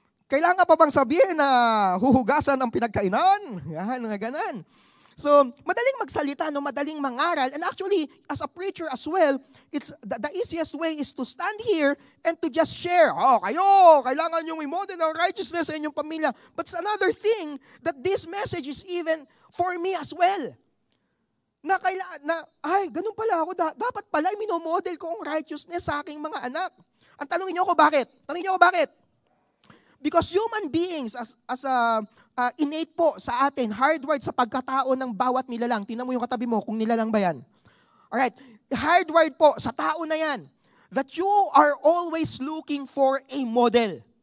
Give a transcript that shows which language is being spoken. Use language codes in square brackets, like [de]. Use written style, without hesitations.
[tl] Kailangan pa bang sabihin na huhugasan ang pinagkainan? Yan, mga ganan. So, madaling magsalita, madaling mangaral. [en] And actually, as a preacher as well, it's the easiest way is to stand here and to just share. [tl] Kayo, kailangan yung i-model ng righteousness sa inyong pamilya. [en] But it's another thing that this message is even for me as well. [tl] Ganun pala ako. Dapat pala minomodel ko ang righteousness sa aking mga anak. Ang tanongin niyo ako bakit? [en] Because human beings, as innate [tl] po sa atin, hardwired sa pagkatao ng bawat nilalang. Tingnan mo yung katabi mo kung nilalang ba yan. Alright, hardwired po sa tao na yan [en] that you are always looking for a model.